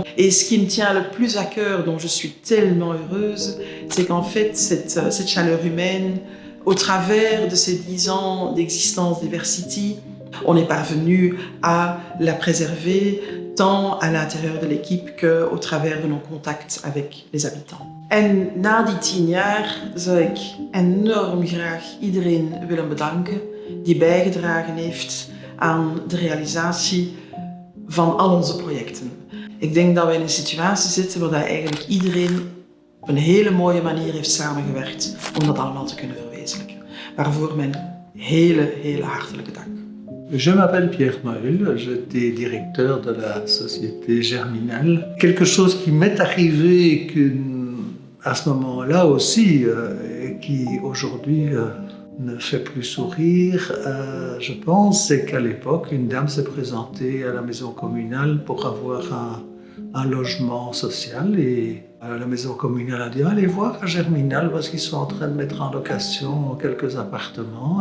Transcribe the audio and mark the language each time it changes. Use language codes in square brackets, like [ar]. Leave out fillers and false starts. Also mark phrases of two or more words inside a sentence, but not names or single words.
[fr] Et ce qui me tient le plus à cœur, dont je suis tellement heureuse, c'est qu'en fait, cette chaleur humaine, au travers de ces 10 ans d'existence d'Eversity, on est parvenu à la préserver tant à l'intérieur de l'équipe qu'au travers de nos contacts avec les habitants. [nl] En na die 10 jaar zou ik enorm graag iedereen willen bedanken die bijgedragen heeft aan de realisatie van al onze projecten. Ik denk dat we in een situatie zitten waar eigenlijk iedereen op een hele mooie manier heeft samengewerkt om dat allemaal te kunnen verwezenlijken. Waarvoor mijn hele hartelijke dank. [fr] Je m'appelle Pierre Meul, j'étais directeur de la société Germinal. Quelque chose qui m'est arrivé à ce moment-là aussi, qui aujourd'hui ne fait plus sourire, je pense, c'est qu'à l'époque, une dame s'est présentée à la maison communale pour avoir un logement social et la maison communale a dit « Allez voir à Germinal parce qu'ils sont en train de mettre en location quelques appartements ».